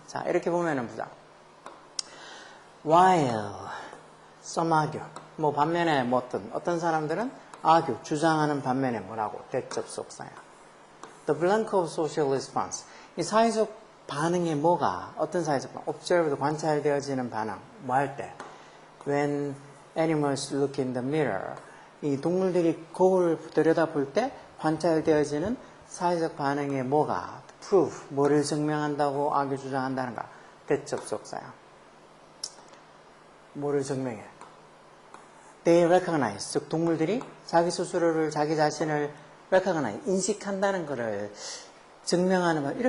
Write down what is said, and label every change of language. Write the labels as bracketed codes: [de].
[ko] 자, 이렇게 보면은 보자. [en] While some argue. [ko] 뭐 반면에 뭐 어떤 사람들은 argue, 주장하는 반면에 뭐라고? 대접속사야. [en] The blank of social response. [ko] 이 사회적 반응에 뭐가 어떤 사회적 반응? [en] observed, [ko] 관찰되어지는 반응. 뭐 할 때? [en] When animals look in the mirror. [ko] 이 동물들이 거울을 들여다볼 때 관찰되어지는 사회적 반응에 뭐가? [en] prove, [ko] 뭐를 증명한다고 [en] argue, [ko] 주장한다는가? 대접속사야. 뭐를 증명해? [en] They recognize, [ko] 즉 동물들이 자기 스스로를, 자기 자신을 [en] recognize, [ko] 인식한다는 것을 증명하는 것.